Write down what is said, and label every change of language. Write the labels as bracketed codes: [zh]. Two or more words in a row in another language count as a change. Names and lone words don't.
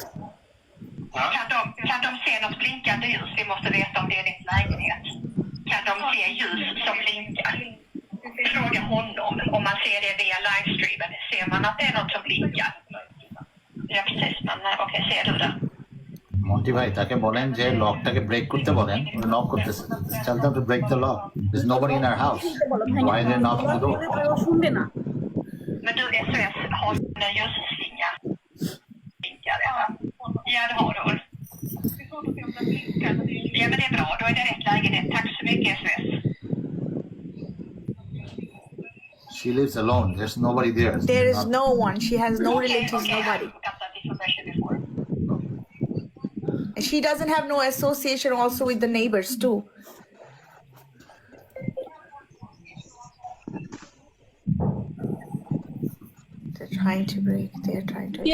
[sv] Huh? Kan de se något blinkande ljus? Vi måste veta om det är din lägenhet. Kan de se ljus som blinkar? Fråga honom om man ser det via livestreamen. Ser man att det är något som blinkar? Ja, precis. Men okej, ser du det? [bn] মন্টি ভাই তাকে বলেন যে লকটাকে ব্রেক করতে বলেন নক করতেছে [en] tell them to break the lock there's nobody in our house why they knocking the door [bn] শুনবে না। [sv] Men du, SOS, har du en ljusslinga? Blinkar, ja. Ja, det har du. Det är svårt att se om den blinkar. Men det är Ja, men det är bra. Då är det rätt lägenhet. Tack så mycket, SOS. [en] she She lives alone. There's nobody there. There is no one. She has no relatives, Okay, nobody. I've got that information before. And she doesn't have no association also with the neighbors too. They're trying to break. They're trying to.